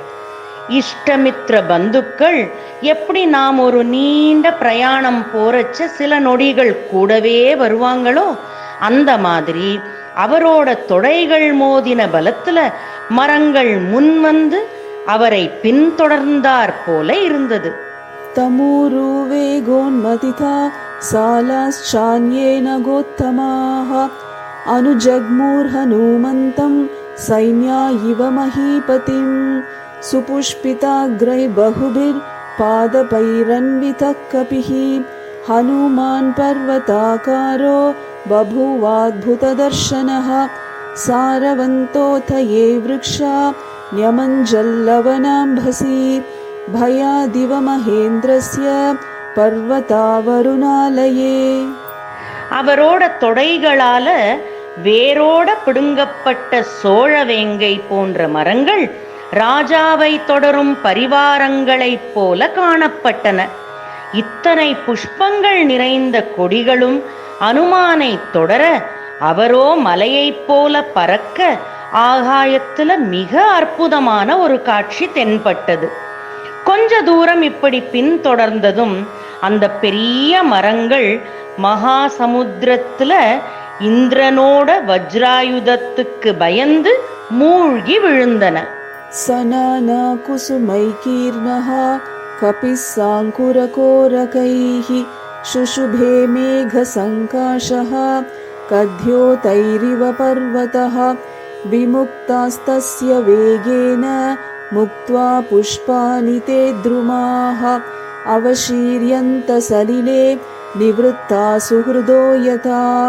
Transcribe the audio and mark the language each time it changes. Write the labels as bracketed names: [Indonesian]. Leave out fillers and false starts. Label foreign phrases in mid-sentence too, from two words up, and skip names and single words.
[Tamil] இஷ்டமித்ர பந்துக்கள் எப்படி நாம் ஒரு நீண்ட பிரயாணம் போறச்ச சில நொடிகள் கூடவே வருவாங்களோ அந்த மாதிரி அவரோட தொடைகள் மோதின பலத்துல மரங்கள் முன் வந்து அவரை பின்தொடர்ந்தார் போல இருந்தது. [Sanskrit] तमूरु वेगोन्मथिता सालाश्चान्येन गोत्तमाः अनुजग्मुर्हनुमन्तं सैन्या इव महीपतिं सुपुष्पिताग्रैर्बहुभिर्पादपैरन्वितः कपिः हनुमान् पर्वताकारो बभूवाद्भुतदर्शनः सारवन्तोऽथ ये वृक्षा न्यमञ्जल्लवनाम्भसि भयादिव महेन्द्रस्य पर्वतावरुणालये. [Tamil] அவரோட தொடைகளால வேரோட பிடுங்கப்பட்ட சோழவேங்கை போன்ற மரங்கள் ராஜாவை தொடரும் பரிவாரங்களைப் போல காணப்பட்டன. இத்தனை புஷ்பங்கள் நிறைந்த கொடிகளும் அனுமானை தொடர அவரோ மலையைப் போல பறக்க ஆகாயத்துல மிக அற்புதமான ஒரு காட்சி தென்பட்டது. கொஞ்ச தூரம் இப்படி பின்தொடர்ந்ததும் அந்த பெரிய மரங்கள் மகா சமுத்திரத்துல இந்திரனோட வஜ்ராயுதத்துக்கு பயந்து மூழ்கி விழுந்தன. [Sanskrit] सनाना कुसुमैकीर्णः कपिः साङ्कुरकोरकैः शुशुभे मेघसङ्काशः कद्योतैरिव पर्वतः विमुक्तास्तस्य वेगेन मुक्त्वा पुष्पाणि ते द्रुमाः अवशीर्यन्त सलिले निवृत्ता सुहृदो यथा